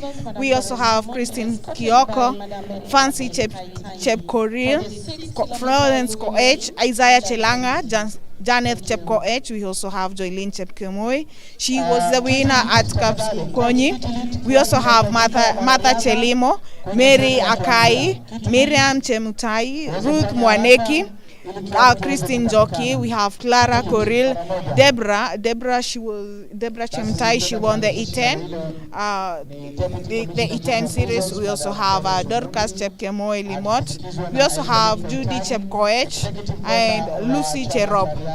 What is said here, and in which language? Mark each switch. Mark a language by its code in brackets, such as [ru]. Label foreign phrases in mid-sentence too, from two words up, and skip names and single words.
[en] We also have Christine Kioko, Fancy Chepkoril, Florence Koech, Isaiah Chelanga, Janet Chepkoech. We also have Joylene Chepkemoi. She was the winner at Caps Konyi. We also have Martha Chelimo, Mary Akai, Miriam Chemutai, Ruth Mwaneki, Christine Jockey. We have Clara Koril, Deborah Chemtai. She won the E10, the E10 series. We also have Dorcas Chepkemoi Limot. We also have Judy Chepkoech and Lucy Cherop.